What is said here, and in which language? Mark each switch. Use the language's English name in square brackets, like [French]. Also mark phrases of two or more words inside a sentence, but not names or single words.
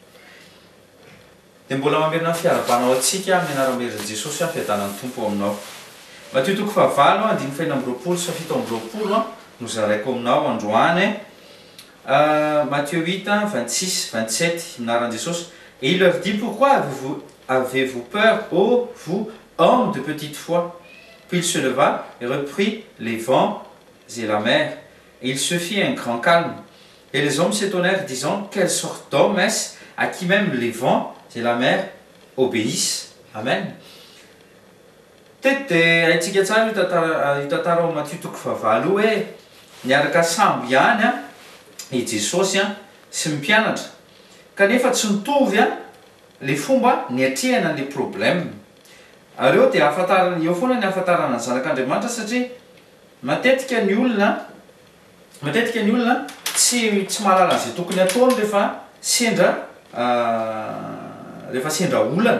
[Malagasy] Dia mbola mamerina fiarabanao antsika amin'ny anaran'i Jesosy fiadanan'ny tompo aminao. Matthieu toko fahavalo andiny faina amby roapolo sy fafito amby roapolo no zaraiko aminao androany. Matthieu 8, 26, 27 minaran'i Jesosy. [French] Et il leur dit: pourquoi avez-vous peur, ô vous, hommes de petite foi? Puis il se leva et reprit les vents et la mer, et il se fit un grand calme. Et les hommes s'étonnèrent, disant: quelle sorte d'homme est-ce à qui même les vents et la mer obéissent? Amen. [Malagasy] Tete haintsika tsara hitantara ao Matthieu toko fahavalo hoe niaraka sambo ihany a i Jesosy a sy ny mpianatra, kanefa tsy nitovy a le fomba niatrehana le problème. Areo dia ahafantarana eo foana ny ahafantarana ny zanak'Andriamanitra, satria matetika ny olona tsy mahalala izay tokony ataony rehefa sendra olana.